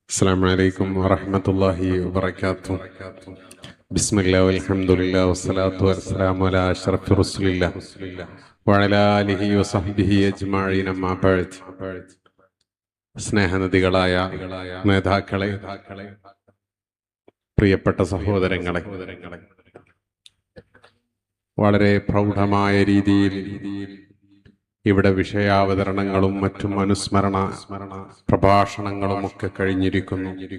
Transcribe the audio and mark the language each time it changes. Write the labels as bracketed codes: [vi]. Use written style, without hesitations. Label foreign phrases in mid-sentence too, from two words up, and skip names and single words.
[ar] السلام عليكم ورحمة الله وبركاته. بسم الله والحمد لله والصلاة والسلام على أشرف رسول الله وعلى آله وصحبه أجمعين أما بعد. [ml] സ്നേഹനദികളായ നേതാക്കളെ, പ്രിയപ്പെട്ട സഹോദരങ്ങളെ, വളരെ പ്രൗഢമായ രീതിയിൽ ഇവിടെ വിഷയാവതരണങ്ങളും മറ്റും അനുസ്മരണ പ്രഭാഷണങ്ങളും ഒക്കെ കഴിഞ്ഞിരിക്കുന്നു.